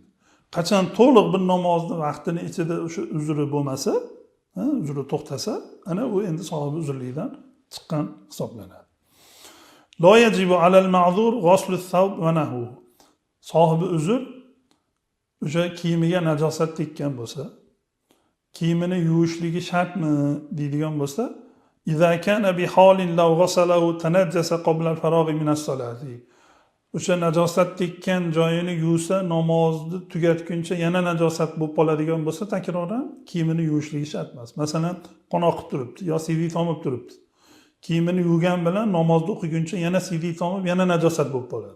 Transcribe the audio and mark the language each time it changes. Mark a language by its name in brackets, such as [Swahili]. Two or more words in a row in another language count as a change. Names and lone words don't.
[Uzbek] Qachon to'liq bir namozni vaqtini ichida o'sha uzri bo'lmasa, uzri to'xtasa, ana u endi sohibi uzrlikdan chiqqan hisoblanadi. [Arabic] لا يجب على المعذور غسل ثوب ونحوه. [Uzbek] Sohibi uzr o'sha kiyimiga najosat tekkan bo'lsa, kiyimini yuvishligi shartmi deydigan bo'lsa, [Arabic] إذا كان بحال لو غسله تنجس قبل الفراغ من الصلاة. [Uzbek] O'sha najosat tekkan joyini yuvsa, namozni tugatguncha yana najosat bo'lib qoladigan bo'lsa, takroran kiyimini yuvishligi shart emas. Masalan, qon oqib turibdi, yo siydik tomib turibdi. Kiyimini yuvgan bilan namozni o'qiguncha yana siydik tomib, yana najosat bo'lib qoladi.